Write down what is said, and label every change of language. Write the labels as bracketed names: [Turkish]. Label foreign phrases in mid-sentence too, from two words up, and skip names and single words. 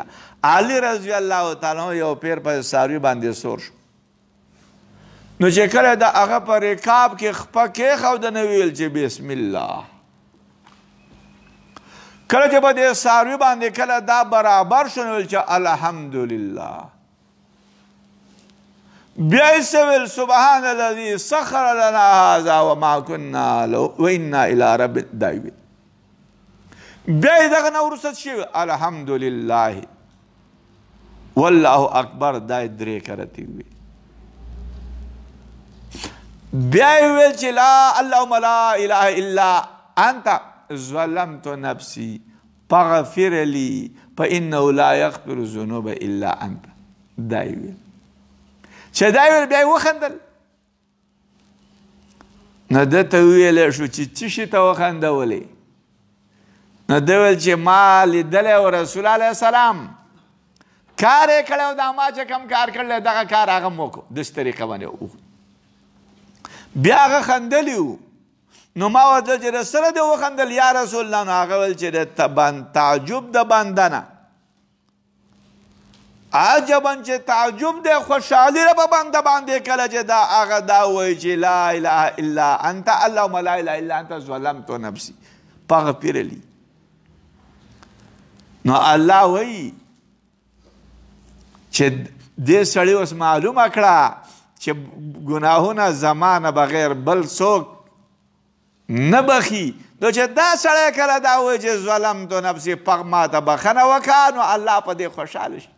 [Pashto] علي [Arabic] رضی الله تعالی [Pashto] یو پیر په څاروي باندې سور شو نو چې کله د هغه په رکاب کې خپه کېښوده نو ویل چې [Arabic] بسم الله. [Pashto] کله چې په دې څاروي باندې کله دا برابر شو نو ویل چې الحمدلله. بیا یې څه ویل [Arabic] سبحان الذي سخر لنا هذا وما كنا له وانا الى رب [Pashto] دا یې ویل. بیا یې دغه نه وروسته شوي [Arabic] الحمدلله والله اکبر [Pashto] دا یې درې کرتې وي. بیا یې ویل چې [Arabic] لا اللهم لا اله الا انت ظلمت نفسي فاغفر لي فانه لا يغفر الذنوب الا انت. [Pashto] دا یې ویل چې دا یې ویل بیا یې وخندل نو ده ته وویلی شو چې څه شي ته وخندولې؟ نو ده ویل چې ما لیدلی و رسول [Arabic] علیه السلام [Pashto] کار یې کړی او دا ما چې کوم کار کړلی دغه کار هغه م وکړو داسې طریقه باندې بیا هغه خندلی و. نو ما ورته چې د سره دې وخندل [Arabic] یا رسول الله؟ [Pashto] نو هغه ویل چې د تعجب د بنده نه عجبا چې تعجب دی خوشحالي ده په بنده باندې کله چې دا هغه دا وایي چې [Arabic] لا اله الا انت اللهم لا اله الا انت ظلمت نفسي فاغفر لي. [Pashto] نو الله وایي چې دې سړي اوس معلومه کړه چې ګناهونه زما نه بغیر بل څوک نه بخي. نو چې دا سړی کله دا وایي چې [Arabic] ظلمت نفسي [Pashto] پغ ماته بخښنه وکړه نو الله په دې خوشحاله شي.